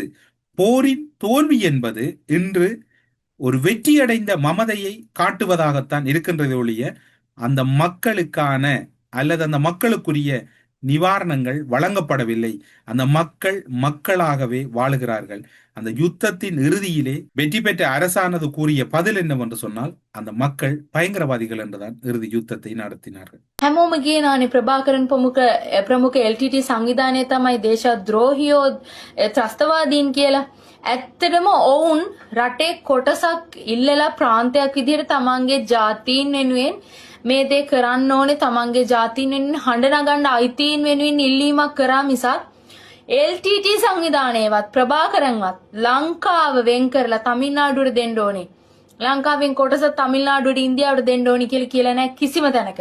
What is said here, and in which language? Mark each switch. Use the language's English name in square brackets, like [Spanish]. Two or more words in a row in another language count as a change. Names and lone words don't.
[Tamil] போரின் தோல்வி என்பது இன்று ஒரு வெற்றியடைந்த மமதையை காட்டுவதாகத்தான் இருக்கின்றது ஒழிய அந்த மக்களுக்கான அல்லது அந்த மக்களுக்குரிய நிவாரணங்கள் வழங்கப்படவில்லை. அந்த மக்கள் மக்களாகவே வாழுகிறார்கள். அந்த யுத்தத்தின் இறுதியிலே வெற்றி பெற்ற அரசானது கூறிய பதில் என்னவென்று சொன்னால், அந்த மக்கள் பயங்கரவாதிகள் என்றுதான் இறுதி யுத்தத்தை நடத்தினார்கள். [Sinhala] හැමෝම කියනවානේ ප්‍රභාකරන් ප්‍රමුඛ LTT සංවිධානය තමයි දේශද්‍රෝහියෝ ත්‍රස්තවාදීන් කියලා. ඇත්තටම ඔවුන් රටේ කොටසක් ඉල්ලලා ප්‍රාන්තයක් විදිහට තමන්ගේ ජාතීන් වෙනුවෙන් මේ දේ කරන්න ඕනේ, තමන්ගේ ජාතීන් වෙනුවෙන් හඬ නගන්න අයිතීන් වෙනුවෙන් ඉල්ලීමක් කරා මිසක් LTT සංවිධානයවත් ප්‍රභාකරන්වත් ලංකාව වෙන් කරලා තමිල්නාඩුවට දෙන්න ඕනේ, ලංකාවෙන් කොටස තමිල්නාඩුවට ඉන්දියාවට දෙන්න ඕනි කියලා නැහැ කිසිම තැනක.